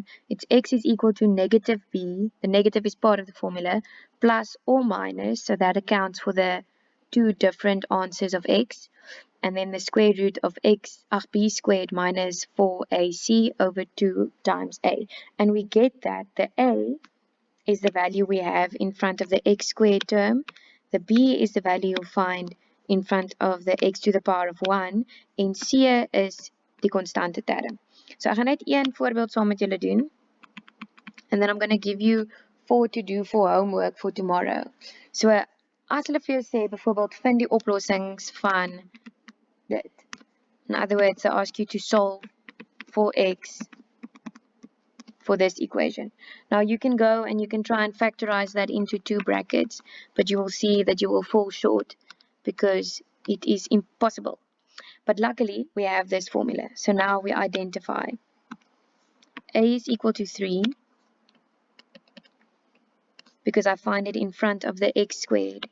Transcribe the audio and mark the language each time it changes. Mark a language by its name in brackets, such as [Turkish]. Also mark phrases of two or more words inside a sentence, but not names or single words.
[English] It's x is equal to negative b, the negative is part of the formula, plus or minus, so that accounts for the two different answers of x, and then the square root of b squared minus 4ac over 2 times a. And we get that the a is the value we have in front of the x squared term, the b is the value you'll find in front of the x to the power of 1, [Afrikaans] en c is die konstante term. So ek gaan net een voorbeeld saam met julle doen, [English] and then I'm going to give you 4 to do for homework for tomorrow. [Afrikaans] So as hulle vir jou sê, byvoorbeeld vind die oplossings van dit. [English] In other words, they ask you to solve 4x for this equation. Now you can go and you can try and factorize that into 2 brackets, but you will see that you will fall short because it is impossible. But luckily we have this formula. So now we identify a is equal to 3 because I find it in front of the x squared.